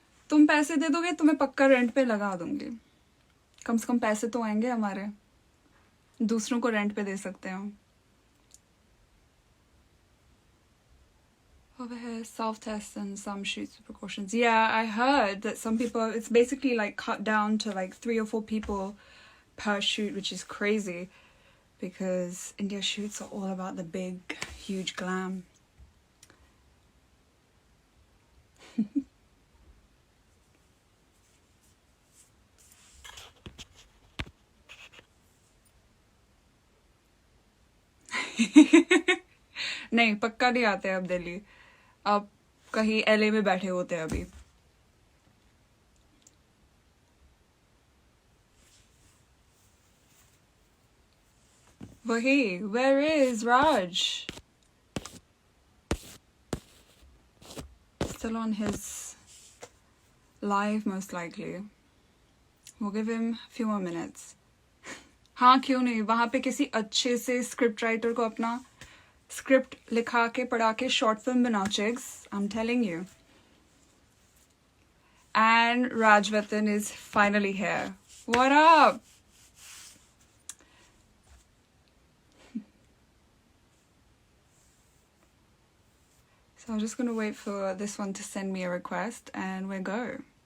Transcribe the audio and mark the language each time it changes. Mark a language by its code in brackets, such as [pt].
[hi] तुम पैसे दे दोगे तुम्हें पक्का रेंट पे लगा दूंगी. कम से कम पैसे तो आएंगे हमारे. दूसरों को रेंट पे दे सकते हैं. [en] Over here, self-tests and some shoots with precautions. Yeah, I heard that some people, it's basically like cut down to like 3 or 4 people per shoot, which is crazy because India shoots are all about the big, huge glam. [hi] नहीं पक्का नहीं आते अब दिल्ली. अब कहीं LA में बैठे होते हैं अभी. [en] वही, where is Raj? Still on his live most likely. We'll give him a few more minutes. [hi] हाँ क्यों नहीं, वहाँ पे किसी अच्छे से स्क्रिप्ट राइटर को अपना स्क्रिप्ट लिखा के पढ़ा के शॉर्ट फिल्म बनाओ, Chigs. [en] I'm telling you. And Rajvatan is finally here. What up? So I'm just going to wait for this one to send me a request and we'll go.